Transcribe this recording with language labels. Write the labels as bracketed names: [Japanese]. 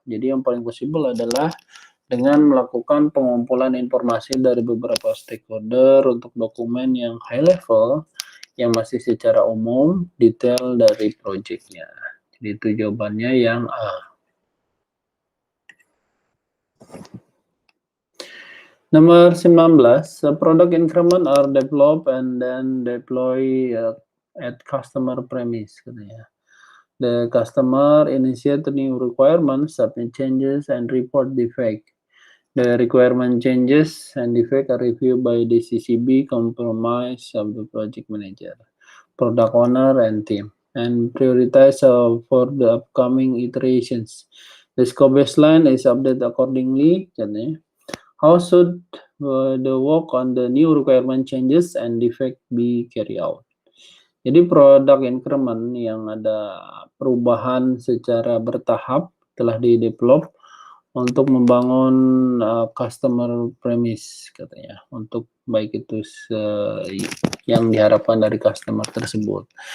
[Indonesian] Jadi yang paling possible adalah dengan melakukan pengumpulan informasi dari beberapa stakeholder untuk dokumen yang high level, yang masih secara umum, detail dari projectnya. Jadi itu jawabannya yang A. [English] Nomor 19, product increment are developed and then deploy at customer premise. The customer initiate new requirements, submit changes, and report defect. The requirement changes and defect are reviewed by the CCB, compromise of the project manager, product owner, and team, and prioritize for the upcoming iterations. The scope baseline is updated accordingly. How should the work on the new requirement changes and defect be carried out? [Indonesian] Jadi product increment yang ada perubahan secara bertahap telah di-develop untuk membangun customer premise katanya, untuk baik itu yang diharapkan dari customer tersebut.